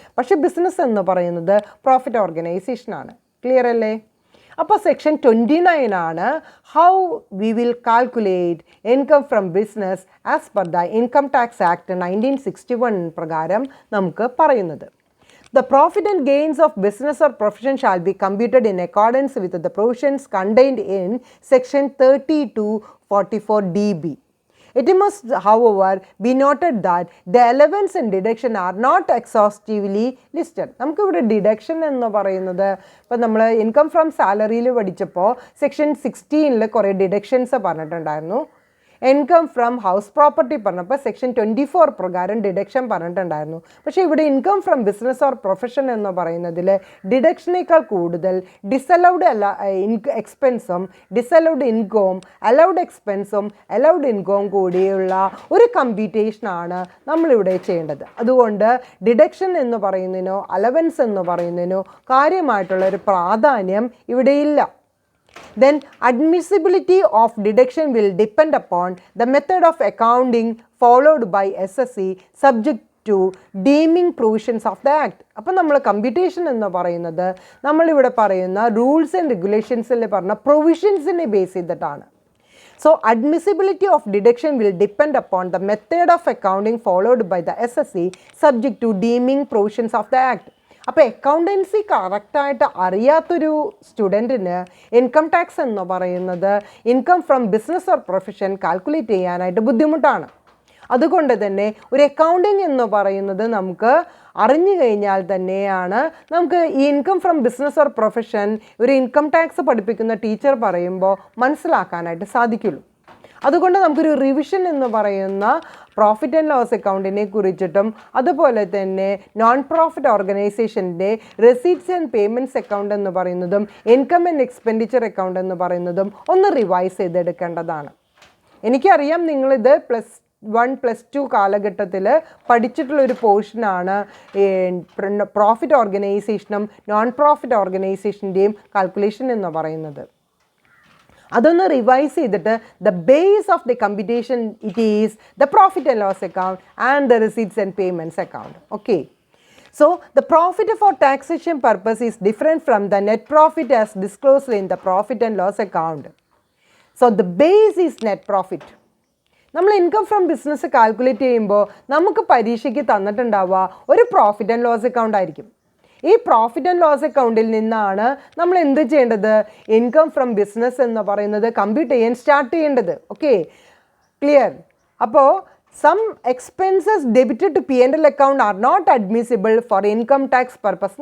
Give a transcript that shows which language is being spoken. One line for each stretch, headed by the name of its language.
Malayalam: പക്ഷേ ബിസിനസ് എന്ന് പറയുന്നത് പ്രോഫിറ്റ് ഓർഗനൈസേഷനാണ്. ക്ലിയർ അല്ലേ? അപ്പോൾ സെക്ഷൻ 29 ആണ്
English: how we will calculate income from business as per the Income Tax Act 1961
Malayalam: പ്രകാരം നമുക്ക് പറയുന്നത്.
English: The profit and gains of business or profession shall be computed in accordance with the provisions contained in section 30-44 DB. It must, however, be noted that the allowance and deduction are not exhaustively listed.
Malayalam: നമുക്ക് ഇവിടെ deduction എന്ന് പറയുന്നത് ഇപ്പം നമ്മൾ income from സാലറിയിൽ പഠിച്ചപ്പോൾ section 16 കുറേ deductions പറഞ്ഞിട്ടുണ്ടായിരുന്നു. ഇൻകം ഫ്രം ഹൗസ് പ്രോപ്പർട്ടി പറഞ്ഞപ്പോൾ സെക്ഷൻ 24 പ്രകാരം ഡിഡക്ഷൻ പറഞ്ഞിട്ടുണ്ടായിരുന്നു. പക്ഷേ ഇവിടെ income from business or profession എന്ന് പറയുന്നതിൽ ഡിഡക്ഷനേക്കാൾ കൂടുതൽ ഡിസലൗഡ് എക്സ്പെൻസും ഡിസലൗഡ് ഇൻകവും അലൗഡ് എക്സ്പെൻസും അലൗഡ് ഇൻകവും കൂടിയുള്ള ഒരു കമ്പ്യൂട്ടേഷനാണ് നമ്മളിവിടെ ചെയ്യേണ്ടത്. അതുകൊണ്ട് ഡിഡക്ഷൻ എന്ന് പറയുന്നതിനോ അലവൻസ് എന്ന് പറയുന്നതിനോ കാര്യമായിട്ടുള്ളൊരു പ്രാധാന്യം ഇവിടെയില്ല.
English: Then admissibility of deduction will depend upon the method of accounting followed by SSC subject to deeming provisions of the Act.
Malayalam: അപ്പോൾ നമ്മൾ കമ്പ്യൂട്ടേഷൻ എന്ന് പറയുന്നത് നമ്മളിവിടെ പറയുന്ന റൂൾസ് ആൻഡ് റെഗുലേഷൻസിൽ പറഞ്ഞ പ്രൊവിഷൻസിനെ ബേസ് ചെയ്തിട്ടാണ്.
English: So admissibility of deduction will depend upon the method of accounting followed by the SSC subject to deeming provisions of the Act.
Malayalam: അപ്പോൾ accountancy കറക്റ്റായിട്ട് അറിയാത്തൊരു സ്റ്റുഡൻറ്റിന് ഇൻകം ടാക്സ് എന്ന് പറയുന്നത് income from business or profession calculate ചെയ്യാനായിട്ട് ബുദ്ധിമുട്ടാണ്. അതുകൊണ്ട് തന്നെ ഒരു അക്കൗണ്ടിങ് എന്ന് പറയുന്നത് നമുക്ക് അറിഞ്ഞു കഴിഞ്ഞാൽ തന്നെയാണ് നമുക്ക് ഈ income from business or profession ഒരു ഇൻകം ടാക്സ് പഠിപ്പിക്കുന്ന ടീച്ചർ പറയുമ്പോൾ മനസ്സിലാക്കാനായിട്ട് സാധിക്കുള്ളൂ. അതുകൊണ്ട് നമുക്കൊരു റിവിഷൻ എന്ന് പറയുന്ന പ്രോഫിറ്റ് ആൻഡ് ലോസ് അക്കൗണ്ടിനെ കുറിച്ചിട്ടും അതുപോലെ തന്നെ non profit ഓർഗനൈസേഷൻ്റെ receipts and payments account എന്ന് പറയുന്നതും ഇൻകം ആൻഡ് എക്സ്പെൻഡിച്ചർ അക്കൗണ്ട് എന്ന് പറയുന്നതും ഒന്ന് റിവൈസ് ചെയ്തെടുക്കേണ്ടതാണ്. എനിക്കറിയാം നിങ്ങളിത് +1 +2 കാലഘട്ടത്തിൽ പഠിച്ചിട്ടുള്ളൊരു പോർഷനാണ് പ്രോഫിറ്റ് ഓർഗനൈസേഷനും നോൺ പ്രോഫിറ്റ് ഓർഗനൈസേഷൻ്റെയും കാൽക്കുലേഷൻ എന്ന് പറയുന്നത്. അതൊന്ന് റിവൈസ് ചെയ്തിട്ട്
English: The base of the computation it is the profit and loss account and the receipts and payments account. Okay, so the profit for taxation purpose is different from the net profit as disclosed in the profit and loss account. So the base is net profit.
Malayalam: നമ്മൾ income from business calculate ചെയ്യുമ്പോൾ നമുക്ക് പരീക്ഷയ്ക്ക് തന്നിട്ടുണ്ടാവുക ഒരു profit and loss account ആയിരിക്കും. ഈ profit and loss അക്കൗണ്ടിൽ നിന്നാണ് നമ്മൾ എന്ത് ചെയ്യേണ്ടത്? ഇൻകം ഫ്രം ബിസിനസ് എന്ന് പറയുന്നത് കമ്പ്യൂട്ട് ചെയ്യാൻ സ്റ്റാർട്ട് ചെയ്യേണ്ടത്.
English: Okay, clear? അപ്പോൾ some expenses debited to P&L account are not admissible for income tax purpose.